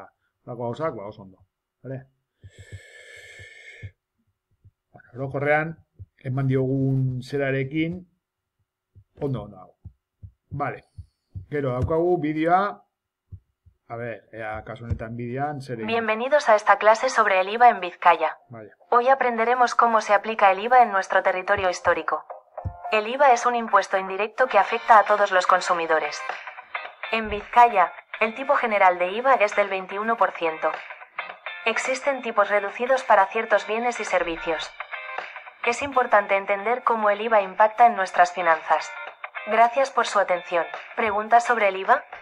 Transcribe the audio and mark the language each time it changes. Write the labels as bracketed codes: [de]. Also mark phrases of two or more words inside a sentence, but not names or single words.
[eu] Lako gauzak, oso ondo. Vale? Orokorrean, eman diogun zerarekin, ondo dago. Vale. Gero, daukagu bideoa. [es] A ver, [eu] kasu honetan bideoan zer egin. [es] Bienvenidos a esta clase sobre el IVA en Vizcaya. Vale. Hoy aprenderemos cómo se aplica el IVA en nuestro territorio histórico. El IVA es un impuesto indirecto que afecta a todos los consumidores. En Vizcaya, el tipo general de IVA es del 21%. Existen tipos reducidos para ciertos bienes y servicios. Es importante entender cómo el IVA impacta en nuestras finanzas. Gracias por su atención. ¿Preguntas sobre el IVA?